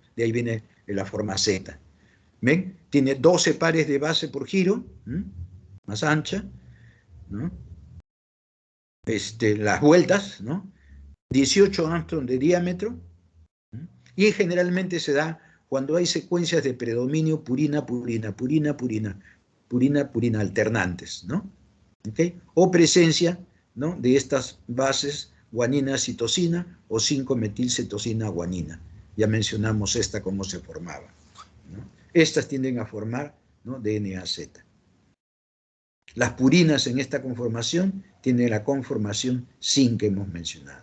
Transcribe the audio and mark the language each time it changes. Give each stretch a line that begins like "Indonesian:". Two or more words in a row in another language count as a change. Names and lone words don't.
Spanish: De ahí viene la forma Z. ¿Ven? Tiene 12 pares de base por giro, más ancha, ¿no? Las vueltas, ¿no?, 18 Armstrong de diámetro, y generalmente se da cuando hay secuencias de predominio purina-purina, purina-purina, purina-purina alternantes, ¿no? ¿Okay? O presencia, ¿no?, de estas bases guanina-citosina o 5-metilcitosina-guanina. Ya mencionamos esta cómo se formaba, ¿no? Estas tienden a formar, ¿no?, DNA-Z. Las purinas en esta conformación tienen la conformación sin que hemos mencionado.